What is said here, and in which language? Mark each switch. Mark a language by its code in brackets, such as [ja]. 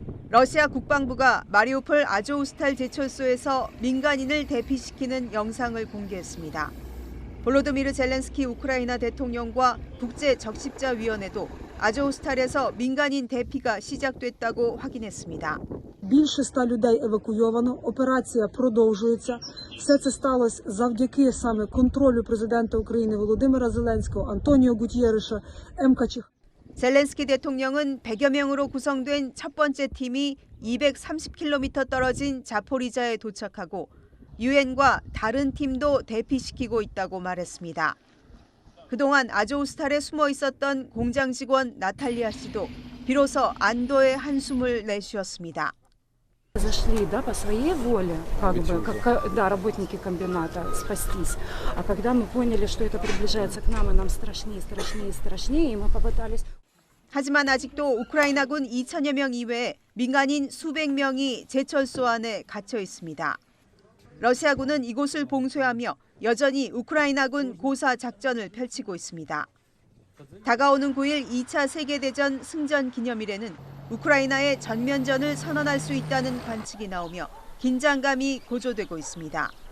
[ko] 러시아 국방부가 마리우폴 아조우스탈 제철소에서 민간인을 대피시키는 영상을 공개했습니다. 볼로드미르 젤렌스키 우크라이나 대통령과 국제적십자위원회도 아조우스탈에서 민간인 대피가 시작됐다고 확인했습니다. [uk] Більше 100 людей евакуйовано, операція продовжується. Все це сталося завдяки саме контролю президента України Володимира Зеленського, Антоніо Гутєреша, МКЧ. [ko] 젤렌스키 대통령은 100여 명으로 구성된 첫 번째 팀이 230km 떨어진 자포리자에 도착하고 유엔과 다른 팀도 대피시키고 있다고 말했습니다. 그동안 아조우스탈에 숨어 있었던 공장 직원 나탈리아 씨도 비로소 안도의 한숨을 내쉬었습니다. [ru] Зашли, да, по своей воле, да, работники комбината, спастись. А когда мы поняли, что это приближается к нам, и нам страшнее, страшнее, страшнее, и мы попытались... [ko] 하지만 아직도 우크라이나군 2천여 명 이외에 민간인 수백 명이 제철소 안에 갇혀 있습니다. 러시아군은 이곳을 봉쇄하며 여전히 우크라이나군 고사 작전을 펼치고 있습니다. 다가오는 9일 2차 세계대전 승전 기념일에는 우크라이나의 전면전을 선언할 수 있다는 관측이 나오며 긴장감이 고조되고 있습니다.